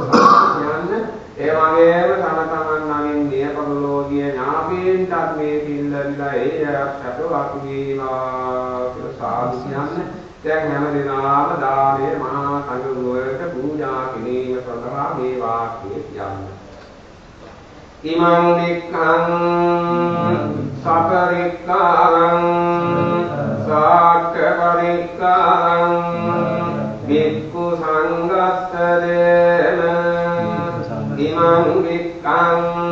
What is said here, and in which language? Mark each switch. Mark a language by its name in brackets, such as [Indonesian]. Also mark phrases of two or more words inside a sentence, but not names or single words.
[Sinhala] ඒ වගේම තම තමන් නමින් දියපරලෝකීය ඥාතීන්ටත් මේ පින් ලැබිලා ඒ සැපවත් වේවා කියලා සාදු කියන්නේ. දැන් හැම දිනම දානේ මහා සංඝ පූජා කිරීම සඳහා මේ වාක්‍යය කියන්නේ. [Pali] ඉමං නික්ඛං සපරික්ඛාරං සාක්ඛ පරික්ඛාරං වික්ඛු සංඝස්සදේන ඉමං නික්ඛං